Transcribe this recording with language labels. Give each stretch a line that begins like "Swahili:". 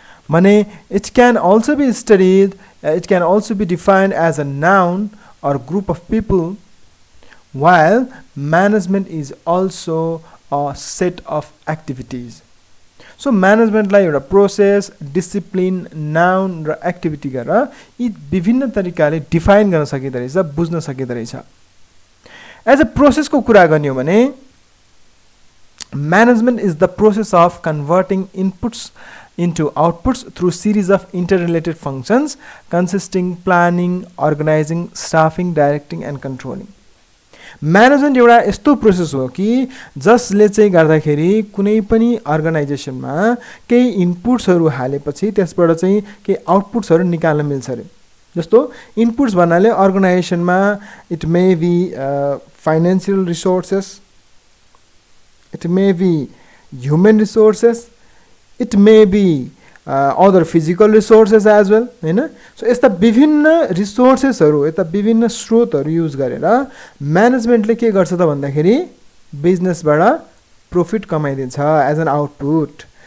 Nepali: भने
English: It can also be studied, it can also be defined as a noun or group of people, while management is also a set of activities.
Nepali: So management लाई एउटा process, discipline, noun र activity गरेर यी विभिन्न तरिकाले define गर्न सकिँदै रहेछ, बुझ्न सकिँदै रहेछ।
English: as a प्रोसेसको
Nepali: कुरा गर्ने हो भने
English: management is the process of converting inputs into outputs through series of interrelated functions consisting planning, organizing, staffing, directing and controlling.
Nepali: Management एउटा यस्तो प्रोसेस हो कि जसले चाहिँ गर्दाखेरि कुनै पनि अर्गनाइजेसनमा केही इनपुट्सहरु हालेपछि त्यसबाट चाहिँ केही आउटपुट्सहरु निकाल्न मिल्छ रे। जस्तो इनपुट्स भन्नाले अर्गनाइजेसनमा
English: it may be financial resources, it may be human resources, it may be other physical resources as well
Nepali: हैन। सो यस्ता विभिन्न रिसोर्सेसहरु, यता विभिन्न स्रोतहरु युज गरेर म्यानेजमेन्टले के गर्छ त भन्दाखेरि बिजनेसबाट प्रॉफिट कमाइदिन्छ
English: As an output.